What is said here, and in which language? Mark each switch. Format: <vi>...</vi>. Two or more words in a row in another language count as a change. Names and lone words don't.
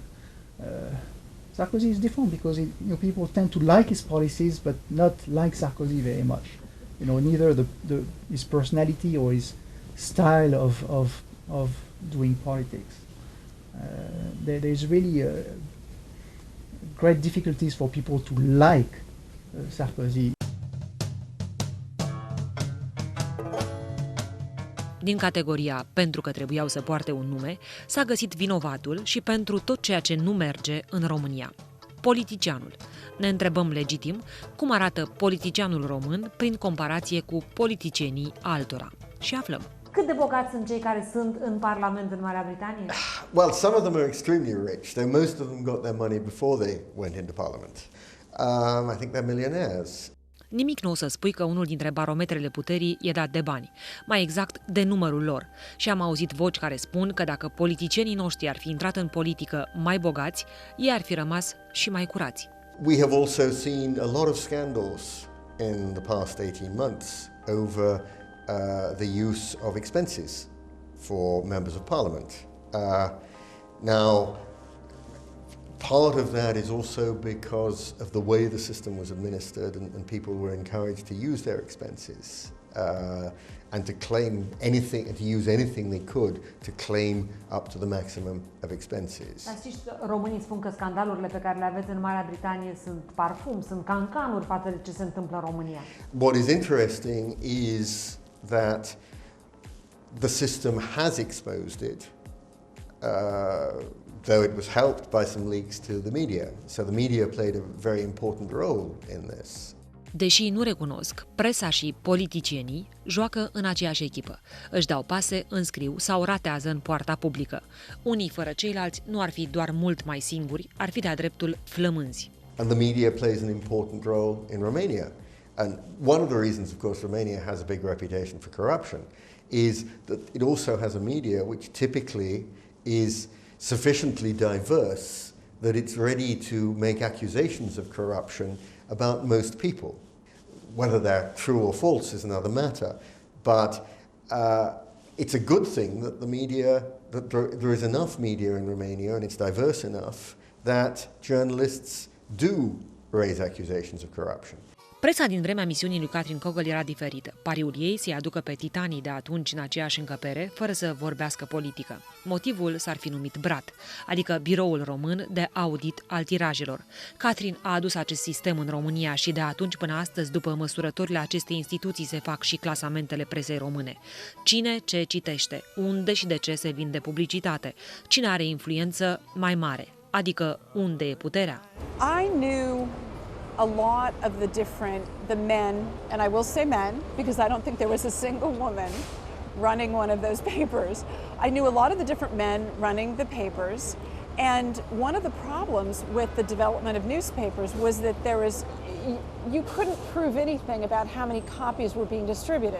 <en>Sarkozy is different because people tend to like his policies but not like Sarkozy very much. Neither his personality or his style of doing politics. There's really great difficulties for people to like Sarkozy.</en> <ro>Din categoria pentru că trebuiau să poarte un nume, s-a găsit vinovatul și pentru tot ceea ce nu merge în România. Politicianul. Ne întrebăm legitim cum arată politicianul român prin comparație cu politicienii altora. Și aflăm. Cât de bogați sunt cei care sunt în Parlament în Marea Britanie?</ro> <en>Well, some of them are extremely rich, though most of them got their money before they went into Parliament. I think they're millionaires.</en> <ro>Nimic nu o să spui că unul dintre barometrele puterii e dat de bani, mai exact de numărul lor. Și am auzit voci care spun că dacă politicienii noștri ar fi intrat în politică mai bogați, ei ar fi rămas și mai curați.</ro> <en>We have also seen a lot of scandals in the past 18 months over the use of expenses for members of Parliament. Now, part of that is also because of the way the system was administered, and people were encouraged to use their expenses and to claim anything, to use anything they could to claim up to the maximum of expenses.</en> <ro>Dar știți, românii spun că scandalurile pe care le aveți în Marea Britanie sunt parfum, sunt cancanuri față de ce se întâmplă în România.</ro> <en>What is interesting is that the system has exposed it, though it was helped by some leaks to the media. So the media played a very important role in this.</en> <ro>Deși nu recunosc, presa și politicienii joacă în aceeași echipă. Își dau pase, înscriu sau ratează în poarta publică. Unii fără ceilalți nu ar fi doar mult mai singuri, ar fi de-a dreptul flămânzi.</ro> <en>And the media plays an important role in Romania. And one of the reasons, of course, Romania has a big reputation for corruption is that it also has a media which typically is sufficiently diverse that it's ready to make accusations of corruption about most people. Whether they're true or false is another matter, but it's a good thing that that there is enough media in Romania, and it's diverse enough that journalists do raise accusations of corruption.</en> <ro>Presa din vremea misiunii lui Catherine Cogel era diferită. Pariul ei să-i aducă pe titanii de atunci în aceeași încăpere, fără să vorbească politică. Motivul s-ar fi numit BRAT, adică Biroul Român de Audit al Tirajelor. Catherine a adus acest sistem în România și de atunci până astăzi, după măsurătorile acestei instituții, se fac și clasamentele presei române. Cine ce citește, unde și de ce se vinde publicitate, cine are influență mai mare, adică unde e puterea.</ro> <en>I knew a lot of the men, and I will say men, because I don't think there was a single woman running one of those papers. I knew a lot of the different men running the papers, and one of the problems with the development of newspapers was that you couldn't prove anything about how many copies were being distributed.</en>